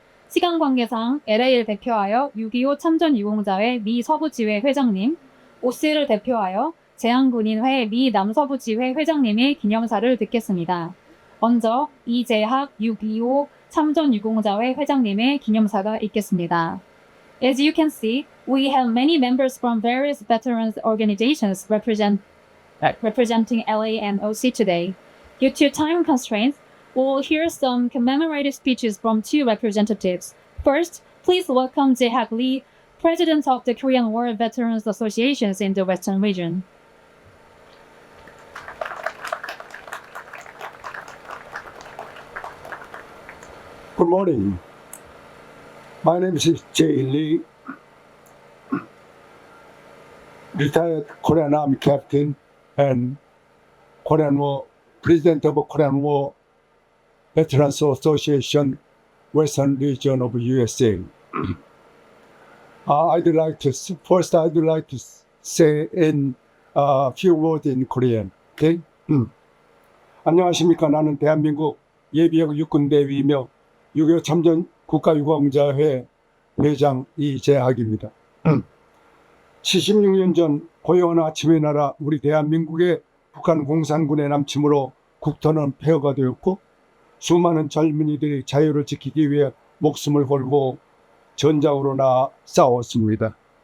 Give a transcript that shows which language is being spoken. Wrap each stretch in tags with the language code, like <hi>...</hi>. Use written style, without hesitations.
<ko>시간 관계상 LA를 대표하여 6.25 참전유공자회 미 서부지회 회장님, OC를 대표하여 제한군인회 미 남서부지회 회장님의 기념사를 듣겠습니다. 먼저 이재학 6.25 참전유공자회 회장님의 기념사가 있겠습니다.</ko> <en>As you can see, we have many members from various veterans organizations representing LA and OC today. Due to time constraints, we'll hear some commemorative speeches from two representatives. First, please welcome Jae-hak Lee, President of the Korean War Veterans Associations in the Western region. Good morning. My name is Jae Lee, retired Korean Army captain and President of Korean War Veterans Association, Western region of USA. I'd like to say in a few words in Korean.</en> <ko>Okay? 안녕하십니까? 나는 대한민국 예비역 육군대위이며 6.25 참전 국가유공자회 회장 이재학입니다. 76년 전 고요한 아침의 나라 우리 대한민국의 북한 공산군의 남침으로 국토는 폐허가 되었고 수많은 젊은이들이 자유를 지키기 위해 목숨을 걸고 전장으로 나아 싸웠습니다.</ko>